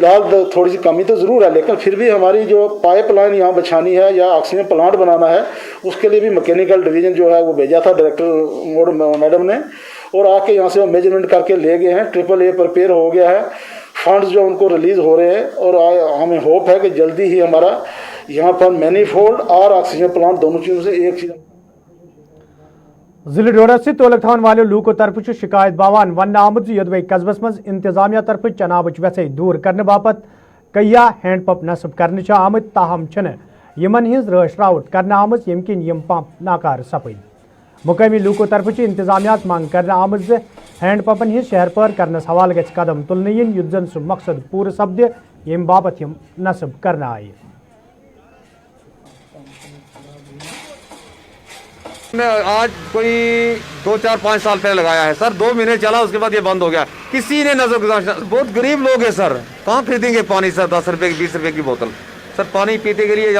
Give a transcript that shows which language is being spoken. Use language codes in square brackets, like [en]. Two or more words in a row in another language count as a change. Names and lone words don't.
[hi] फिलहाल थोड़ी सी कमी तो ज़रूर है, लेकिन फिर भी हमारी जो पाइप लाइन यहाँ बिछानी है या ऑक्सीजन प्लांट बनाना है उसके लिए भी [en] mechanical division [hi] जो है वो भेजा था [en] director madam [hi] ने और आके यहाँ से वो मेजरमेंट करके ले गए हैं। AAA प्रिपेयर हो गया है, फंड्स जो उनको रिलीज़ हो रहे हैं और हमें होप है कि जल्दी ही हमारा यहाँ पर मैनीफोल्ड और [en] oxygen plant [hi] दोनों चीज़ों से एक चीज़। [ks] जिले डोडा से तोलक थान वाले लूको तरफ शिकायत बावान वन आमद यदि कस्बस मज इंतजामिया तरफ चनाब वैसे दूर करने बापत कईया [en] hand pump [ks] नस्ब करने आमत, ताहम यमन हिंज रश रावट करने आमत यम किन यम पंप नाकार सपद। मुकामी लूको तरफ इंतजामिया मांग करने आमत हैंड पंपन हिंज शहर पर करने हवाल गि कदम तुलने इन युद्ध जन सह मकसद पूरे सपद यम बापत यम नस्ब करने आए। [hi] आज कोई 2-4-5 साल पहले लगाया है सर, 2 महीने चला उसके बाद ये बंद हो गया, किसी ने नजर गुजारा। बहुत गरीब लोग हैं सर, कहाँ खरीदेंगे पानी सर? 10 रुपए की 20 रुपए की बोतल सर पानी पीते के लिए।